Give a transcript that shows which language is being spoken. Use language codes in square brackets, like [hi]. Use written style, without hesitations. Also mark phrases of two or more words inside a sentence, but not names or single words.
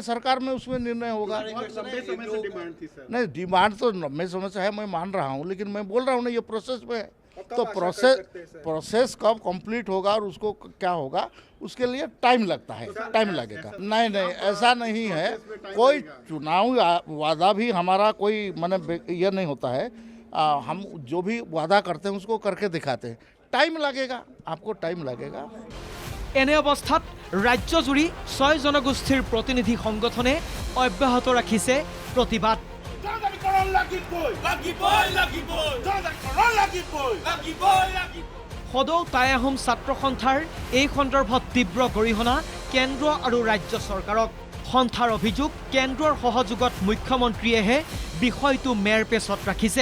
[hi] सरकार में उसमें निर्णय होगा नहीं डिमांड तो लंबे समय से है मैं मान रहा हूँ लेकिन मैं बोल रहा हूँ ना ये प्रोसेस में है तो प्रोसेस कब कंप्लीट होगा और उसको क्या होगा उसके लिए टाइम लगता है टाइम लगेगा नहीं ऐसा नहीं है कोई चुनाव वादा भी हमारा कोई माने ये नहीं होता है हम जो भी वादा करते हैं उसको करके दिखाते हैं टाइम लगेगा आपको टाइम लगेगा [as] এনে অৱস্থাত ৰাজ্যজুৰি ছয় জনগোষ্ঠীৰ প্ৰতিনিধি সংগঠনে অব্যাহত ৰাখিছে প্ৰতিবাদ সদৌ টাই আহোম ছাত্ৰ সন্থাৰ এই সন্দৰ্ভত তীব্ৰ গৰিহণা কেন্দ্ৰ আৰু ৰাজ্য চৰকাৰক সন্থাৰ অভিযোগ কেন্দ্ৰৰ সহযোগত মুখ্যমন্ত্ৰীয়েহে বিষয়টো মেৰপেচত ৰাখিছে